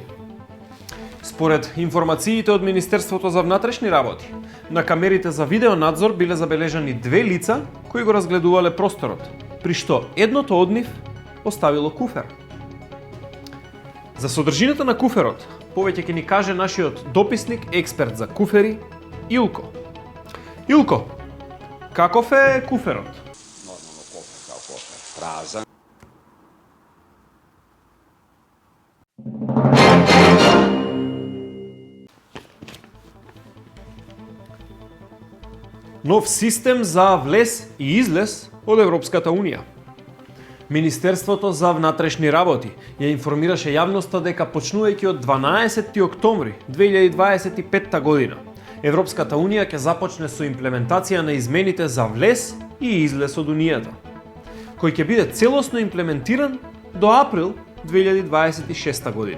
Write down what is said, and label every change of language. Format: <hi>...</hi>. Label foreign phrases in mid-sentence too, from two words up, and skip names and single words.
<mk>Според информациите од Министерството за внатрешни работи, на камерите за видеонадзор биле забележани две лица кои го разгледувале просторот, при што едното од нив оставило куфер. За содржината на куферот, повеќе ќе ни каже нашиот дописник, експерт за куфери, Илко. Илко, каков е куферот?</mk> <sr>Normalno kofer kao kofer, prazan.</sr> <mk>Нов систем за влез и излез од Европската Унија. Министерството за внатрешни работи ја информираше јавноста дека почнувајќи од 12 октомври 2025 година, Европската Унија ќе започне со имплементација на измените за влез и излез од Унијата, кој ќе биде целосно имплементиран до април 2026 година.</mk>